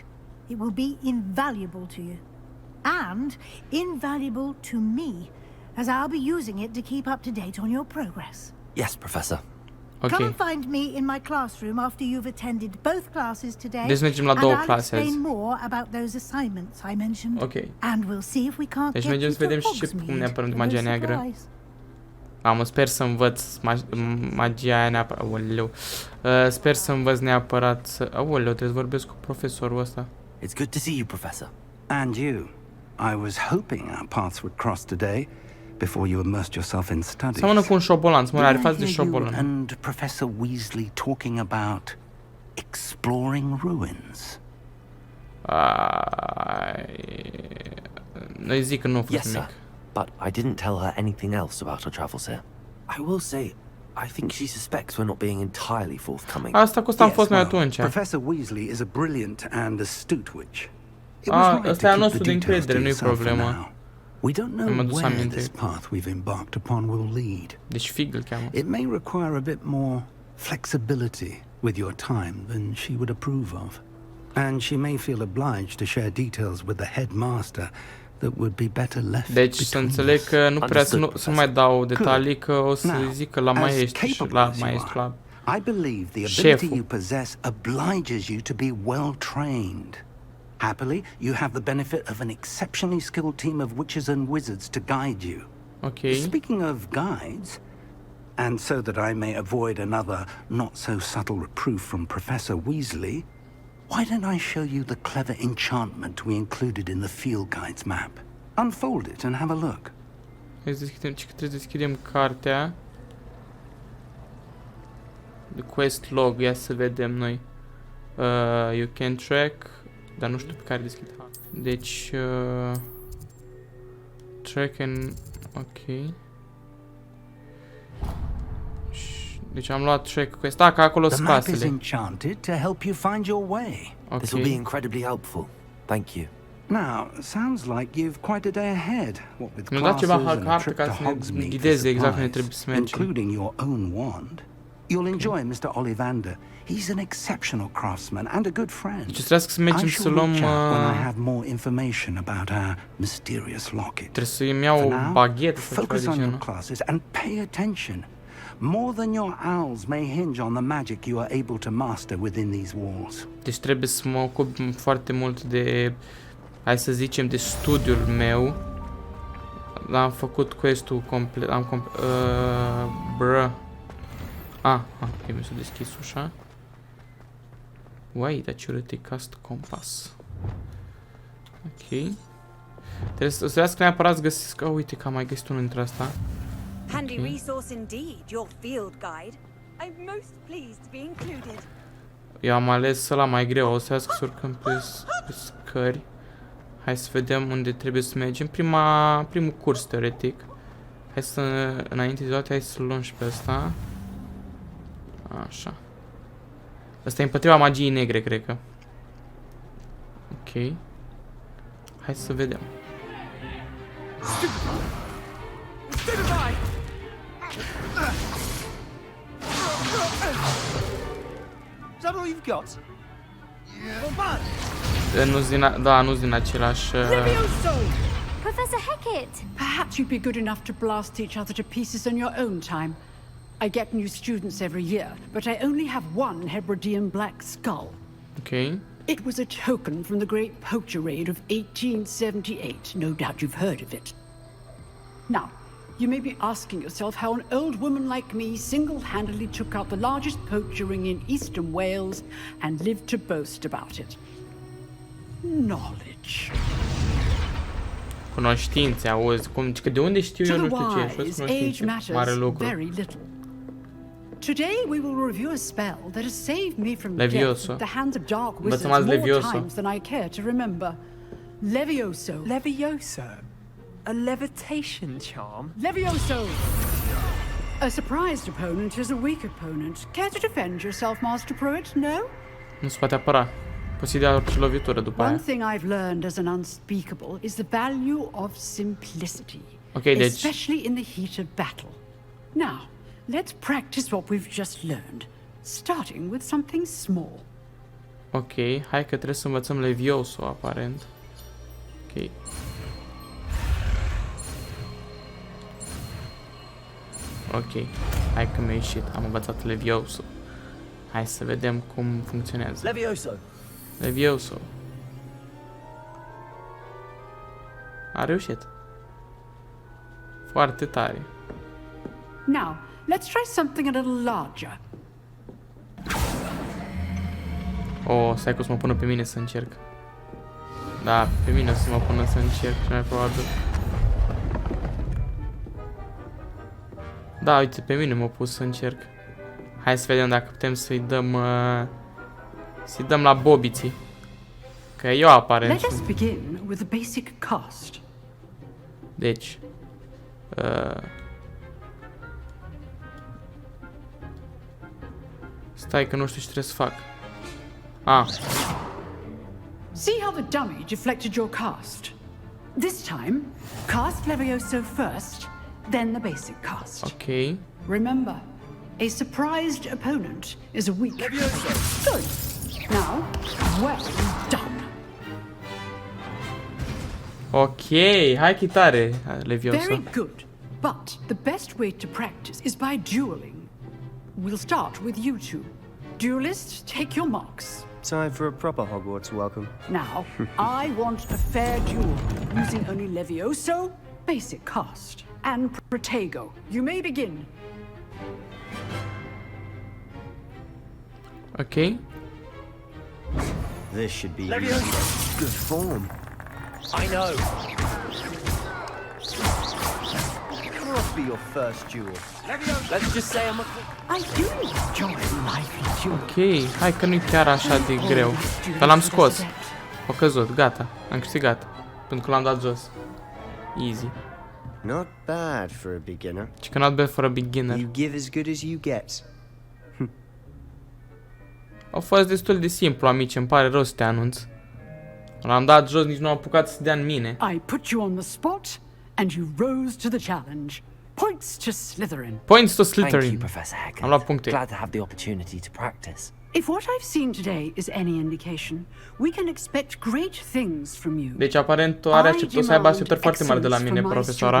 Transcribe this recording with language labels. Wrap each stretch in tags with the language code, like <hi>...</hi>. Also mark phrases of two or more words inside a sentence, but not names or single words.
<en>It will be invaluable to you. And invaluable to me, as I'll be using it to keep up to date on your progress. Yes, Professor. Ok. Come and find me in my classroom after you've attended both classes today.</en> <ro>Deci mergem la două clase</ro> <en>I'll</en> <ro>azi.</ro> <en>explain more about those assignments I mentioned. Ok. And we'll see if we can't</en> <ro>Deci</ro> <en>get</en> <ro>mergem</ro> <en>you</en> <ro>să vedem</ro> <en>to</en> <ro>și cum ne</ro> <en>Hogsmeade</en> <ro>apărăm de</ro> <en>for</en> <ro>magia</ro> <en>those</en> <ro>neagră.</ro> <en>supplies.</en> <ro>Sper să învăț magia aia neapărat. Aoleu. Sper să învăț neapărat să... Aoleu, trebuie să vorbesc cu profesorul ăsta.</ro> <en>It's good to see you, Professor. And you. I was hoping our paths would cross today before you immersed yourself in studies.</en> <ro>Seamănă cu un șobolan, mă, are</ro> <en>Did I</en> <ro>față de</ro> <en>hear you</en> <ro>șobolan.</ro> <en>and Professor Weasley talking about exploring ruins?</en> <ro>Noi zic că nu a fost</ro> <en>Yes,</en> <ro>nimic.</ro> <en>sir. But I didn't tell her anything else about our travels here. I will say, I think she suspects we're not being entirely forthcoming.</en> <ro>Asta cu ăsta am</ro> <en>Yes,</en> <ro>fost noi</ro> <en>well,</en> <ro>atunci.</ro> <en>Professor Weasley is a brilliant and astute witch. It was right</en> <ro>Ăsta e al</ro> <en>to keep</en> <ro>nostru</ro> <en>the</en> <ro>de</ro> <en>details to</en> <ro>încredere, nu-i</ro> <en>yourself for</en> <ro>problema.</ro> <en>now. We don't know</en> <ro>Am adus</ro> <en>where</en> <ro>aminte.</ro> <en>this path we've embarked upon will lead.</en> <ro>Deci Fig îl cheamă.</ro> <en>It may require a bit more flexibility with your time than she would approve of. And she may feel obliged to share details with the headmaster that would be better left</en> <ro>Deci să</ro> <en>between</en> <ro>înțeleg</ro> <en>us.</en> <ro>că nu prea să nu mai dau detalii, că o să</ro> <en>Now,</en> <ro>zică la</ro> <en>as</en> <ro>maestru și</ro> <en>capable</en> <ro>la</ro> <en>as you</en> <ro>maestru</ro> <en>are,</en> <ro>la...</ro> <en>I believe the</en> <ro>Șeful.</ro> <en>ability you possess obliges you to be well trained. Happily, you have the benefit of an exceptionally skilled team of witches and wizards to guide you. Ok. Speaking of guides, and so that I may avoid another not-so-subtle reproof from Professor Weasley, why don't I show you the clever enchantment we included in the field guide's map? Unfold it and have a look.</en> <ro>Hai să deschidem, ce că trebuie să deschidem cartea.</ro> <en>The quest log,</en> <ro>ia să vedem noi.</ro> <en>You can track,</en> <ro>dar nu știu pe care deschid. Deci,</ro> <en>track and,</en> <ro>ok. Deci am luat</ro> <en>track quest.</en> <ro>Da, că acolo</ro> <en>The</en> <ro>sunt</ro> <en>map is</en> <ro>casele.</ro> <en>enchanted to help you find your way. This will be</en> <ro>Ok.</ro> <en>incredibly helpful. Thank you. Now, sounds like you've quite a day ahead. What with</en> <ro>Mi-a dat ceva</ro> <en>classes and a</en> <ro>carte</ro> <en>trip</en> <ro>ca</ro> <en>to</en> <ro>să ne</ro> <en>Hogsmeade for</en> <ro>ghideze exact unde trebuie</ro> <en>supplies,</en> <ro>să mergem.</ro> <en>including your own wand. You'll enjoy Mr. Ollivander. He's an exceptional craftsman and a good friend.</en> <ro>Deci trebuie să mergem</ro> <en>I</en> <ro>să</ro> <en>shall</en> <ro>luăm...</ro> <en>reach out when I have more information about our mysterious locket.</en> <ro>Trebuie să-mi iau</ro> <en>For</en> <ro>o</ro> <en>now,</en> <ro>baghetă sau ceva</ro> <en>focus</en> <ro>de</ro> <en>on your</en> <ro>genul.</ro> <en>classes and pay attention. More than your owls may hinge on the magic you are able to master within these walls.</en> <ro>Deci trebuie să mă ocup foarte mult de, hai să zicem, de studiul meu. Am făcut quest-ul complet, trebuie să deschis ușa.</ro> <en>Wait, accuracy cast compass.</en> <ro>Ok. Trebuie să trească neapărat să găsesc, uite că am mai găsit unul dintre asta.</ro> <en>Handy Okay. resource indeed, your field guide. I'm most pleased to be included.</en> <ro>Eu am ales ăla mai greu, o să iasă să urcăm pe scări. Hai să vedem unde trebuie să mergem. Primul curs, teoretic. Hai să, înainte de toate, hai să-l luăm și pe ăsta. Așa. Ăsta e împotriva magiei negre, cred că. Ok. Hai să vedem.</ro> <en>Is that all you've got?</en> <ro>Nu-s din același...</ro> <en>Professor Hecat! Perhaps you'd be good enough to blast each other to pieces in your own time. I get new students every year, but I only have one Hebridean black skull. Ok. It was a token from the great poacher raid of 1878. No doubt you've heard of it. Now, you may be asking yourself how an old woman like me single-handedly took out the largest poacher ring in eastern Wales and lived to boast about it. Knowledge.</en> <ro>Cunoștințe, auzi. Că de unde știu</ro> <en>To</en> <ro>eu,</ro> <en>the</en> <ro>nu știu ce. Și</ro> <en>wise, age</en> <ro>cunoștințe. Mare</ro> <en>matters</en> <ro>lucru.</ro> <en>very little. Today we will review a spell that has saved me from death Levioso. at the hands of dark wizards</en> <ro>Învățăm azi</ro> <en>more</en> <ro>Levioso.</ro> <en>times than I care to remember. Levioso. Levioso? A levitation charm? Levioso! A surprised opponent is a weak opponent. Care to defend yourself, Master Pruitt? No?</en> <ro>Nu se poate apăra. Poți să-i dea orice lovitură după</ro> <en>One</en> <ro>aia.</ro> <en>thing I've learned as an unspeakable is the value of simplicity,</en> <ro>Ok, deci...</ro> <en>especially in the heat of battle. Now, let's practice what we've just learned, starting with something small.</en> <ro>Ok, hai că trebuie să învățăm Levioso, aparent. Ok. Ok, hai că mi-a ieșit. Am învățat Levioso. Hai să vedem cum funcționează. Levioso. Levioso. A reușit. Foarte tare.</ro> <en>Now, let's try something a little larger.</en> <ro>Oh, stai că o să mă pună pe mine să încerc. Da, pe mine o să mă pună să încerc, cel mai probabil. Da, uite, pe mine m-a pus să încerc. Hai să vedem dacă putem să-i dăm... să-i dăm la bobiții. Că eu aparent...</ro> <en>Let us begin with the basic cast.</en> <ro>Deci... Stai că nu știu ce trebuie să fac. Ah.</ro> <en>See how the dummy deflected your cast? This time, cast Levioso first, then the basic cast. Ok. Remember, a surprised opponent is a weak. Good. Now, well done.</en> <ro>Ok, hai că tare, Levioso.</ro> <en>Very good. But the best way to practice is by dueling. We'll start with you two. Duelists, take your marks. Time for a proper Hogwarts welcome. Now, I want a fair duel, using only Levioso, basic cast, and Protego. You may begin. Ok. This should be good form. I know. Must be your first duel. Let's just say I'm a... I do enjoy lively duels.</en> <ro>Ok, hai că nu-i chiar așa de greu. Dar l-am scos. A căzut, gata. Am câștigat. Pentru că l-am dat jos.</ro> <en>Easy. Not bad for a beginner.</en> <ro>Și că</ro> <en>not bad for a beginner. You give as good as you get.</en> <ro>Au fost destul de simplu, amici, îmi pare rău să te anunț. L-am dat jos, nici nu am apucat să dea în mine.</ro> <en>I put you on the spot, and you rose to the challenge. Points to Slytherin. Points to Thank you, Slytherin. Professor Hackett.</en> <ro>Am luat puncte.</ro> <en>Glad to have the opportunity to practice. If what I've seen today is any indication, we can expect great things from you.</en> <ro>Deci aparent are o să aibă așteptări foarte mari de la mine, profesoara.</ro>